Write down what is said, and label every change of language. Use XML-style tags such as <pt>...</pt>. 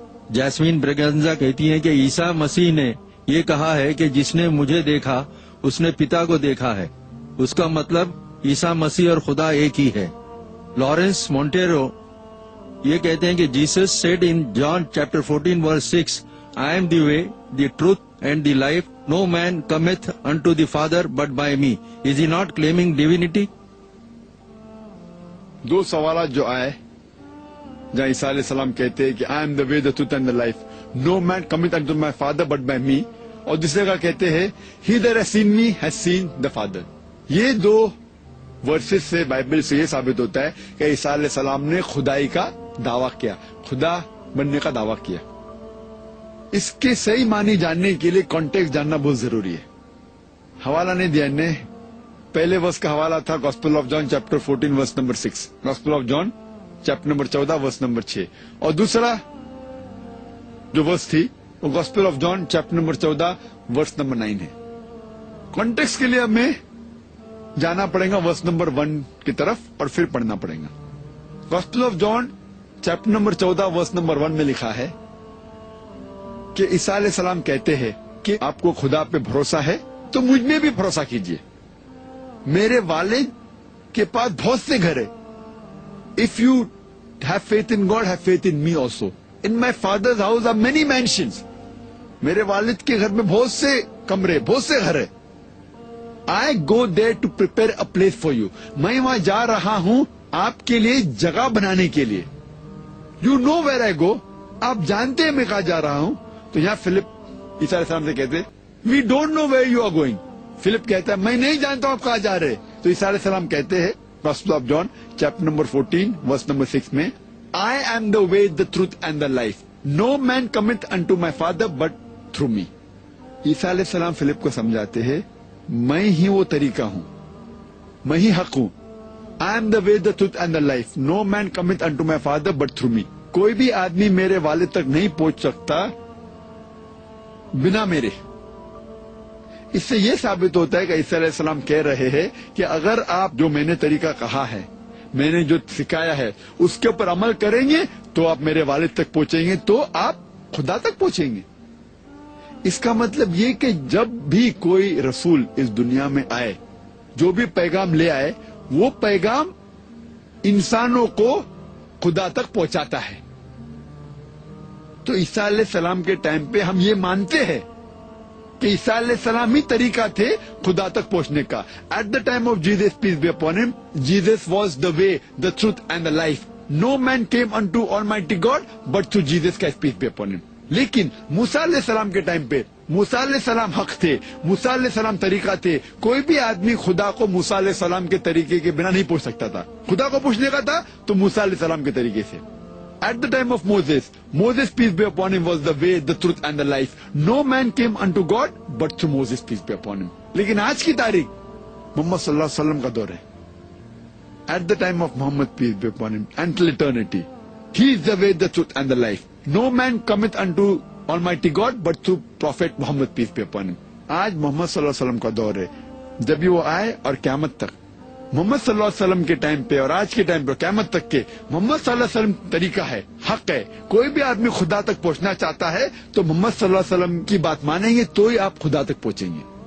<ur>Jasmine برگنزا کہتی ہیں کہ عیسیٰ مسیح نے یہ کہا ہے کہ جس نے مجھے دیکھا اس نے پتا کو دیکھا ہے. اس کا مطلب عیسیٰ مسیح اور خدا ایک ہی ہے. لارنس مونٹیرو یہ کہتے ہیں کہ Jesus said in John chapter 14 verse 6,</ur> <en>I am the way, the truth and the life. No man cometh unto the Father but by me. Is he not claiming divinity?</en> <ur>دو سوالات جو آئے جہاں عیسیٰ علیہ السلام کہتے ہیں کہ</ur> <en>I am the way, the truth and the life. No man cometh unto my Father but by me.</en> <ur>اور دوسرے کا کہتے ہیں</ur> <en>He that has seen me has seen the Father.</en> <ur>یہ دو ورسز سے, بائبل سے یہ ثابت ہوتا ہے کہ عیسیٰ علیہ السلام نے خدائی کا دعویٰ کیا, خدا بننے کا دعویٰ کیا. اس کے صحیح معنی جاننے کے لیے کانٹیکسٹ جاننا بہت ضروری ہے. حوالہ نہیں دیا نے, پہلے ورس کا حوالہ تھا gospel of John chapter 14 verse number 6, gospel of John chapter number 14 verse number 6, اور دوسرا جو ورس تھی وہ gospel of John chapter number 14 verse number 9 ہے. کانٹیکسٹ کے لیے ہمیں جانا پڑے گا ورس نمبر 1 کی طرف اور پھر پڑھنا پڑے گا. Gospel of John chapter number 14 verse number 1 میں لکھا ہے کہ عیسیٰ علیہ السلام کہتے ہیں کہ آپ کو خدا پہ بھروسہ ہے تو مجھ میں بھی بھروسہ کیجئے. میرے والد کے پاس بہت سے گھر ہے.</ur> <en>If you have faith in God, have faith in me also. In my father's house are many mansions.</en> <ur>میرے والد کے گھر میں بہت سے کمرے, بہت سے گھر ہے.</ur> <en>I go there to prepare a place for you.</en> <ur>میں وہاں جا رہا ہوں آپ کے لیے جگہ بنانے کے لیے.</ur> <en>You know where I go.</en> <ur>آپ جانتے ہیں میں کہاں جا رہا ہوں. تو یہاں فلپ عیسیٰ علیہ السلام سے کہتے</ur> <en>We don't know where you are going.</en> <ur>Flip کہتا ہے میں نہیں جانتا ہوں آپ کہاں جا رہے. تو عیسیٰ علیہ السلام کہتے ہیں Gospel of John chapter number 14 verse number 6 میں</ur> <en>I am the way, the truth and the life. No man cometh unto my Father but through me.</en> <ur>عیسیٰ علیہ السلام فلپ کو سمجھاتے ہیں میں ہی وہ طریقہ ہوں, میں ہی حق ہوں.</ur> <en>I am the way, the truth and the life. No man cometh unto my Father but through me.</en> <ur>کوئی بھی آدمی میرے والد تک نہیں پہنچ سکتا بنا میرے. اس سے یہ ثابت ہوتا ہے کہ عیسیٰ علیہ السلام کہہ رہے ہیں کہ اگر آپ جو میں نے طریقہ کہا ہے, میں نے جو سکھایا ہے اس کے اوپر عمل کریں گے تو آپ میرے والد تک پہنچیں گے, تو آپ خدا تک پہنچیں گے. اس کا مطلب یہ کہ جب بھی کوئی رسول اس دنیا میں آئے جو بھی پیغام لے آئے وہ پیغام انسانوں کو خدا تک پہنچاتا ہے. تو عیسیٰ علیہ السلام کے ٹائم پہ ہم یہ مانتے ہیں کہ عیسیٰ علیہ السلام ہی طریقہ تھے خدا تک پہنچنے کا.</ur> <en>At the time of Jesus peace be upon him, Jesus was the way, the truth and the life. No man came into Almighty God but through Jesus Christ peace be upon him.</en> <ur>لیکن موسیٰ علیہ السلام کے time پہ موسیٰ علیہ السلام حق تھے, موسیٰ علیہ السلام طریقہ تھے. کوئی بھی آدمی خدا کو موسیٰ علیہ السلام کے طریقے کے بنا نہیں پوچھ سکتا تھا. خدا کو پوچھنے کا تھا تو موسیٰ علیہ السلام کے طریقے سے.</ur> <en>At the time of Moses, Moses peace be upon him was the way, the truth and the life. No man came unto God but through Moses peace be upon him.</en> <ur>لیکن آج کی تاریخ محمد صلی اللہ علیہ وسلم کا دور ہے.</ur> <en>At the time of Muhammad peace be upon him until eternity, he is the way, the truth and the life. No man cometh unto Almighty God but through Prophet Muhammad peace be upon him.</en> <ur>آج محمد صلی اللہ علیہ وسلم کا دور ہے. جب یہ وہ آئے اور قیامت تک محمد صلی اللہ علیہ وسلم کے ٹائم پہ اور آج کے ٹائم پہ قیامت تک کے محمد صلی اللہ علیہ وسلم طریقہ ہے, حق ہے. کوئی بھی آدمی خدا تک پہنچنا چاہتا ہے تو محمد صلی اللہ علیہ وسلم کی بات مانیں گے تو ہی آپ خدا تک پہنچیں گے.</ur>